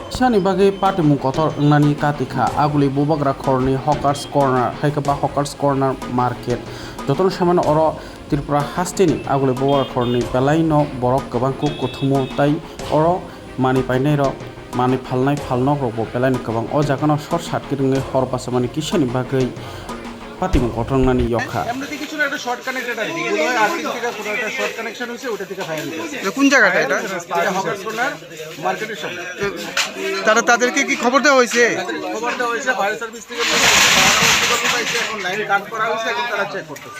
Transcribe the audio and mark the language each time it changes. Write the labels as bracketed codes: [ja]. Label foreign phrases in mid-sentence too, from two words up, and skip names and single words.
[trp] Kisani bagi party mukotor nani katika aguli bubagra korni [en] hawkers corner [trp] haikaba [en] hawkers corner market [trp] joton saman oro Tripura hastini aguli bubagra korni belaino borok gabangku kutumu tai oro mani painero mani falno robo belaino gabang o jagano [en] short circuit [trp] ngai hor basamani Kisani bagi party mukotor nani yokha [bn] একটা [en] short connected [bn] আছে এগুলো আর্থিং থেকে কোনো একটা [en] short connection [bn] হইছে ওটা থেকে ফায়ার হইছে কোন জায়গাটা এটা [en] hawker corner [bn] মার্কেটের সামনে তাদেরকে কি খবর দেওয়া হয়েছে খবর দেওয়া হয়েছে [en] fire service [bn] থেকে পাইছে এখন [en] line cut [bn] করা হয়েছে এখন তারা চেক করতেছে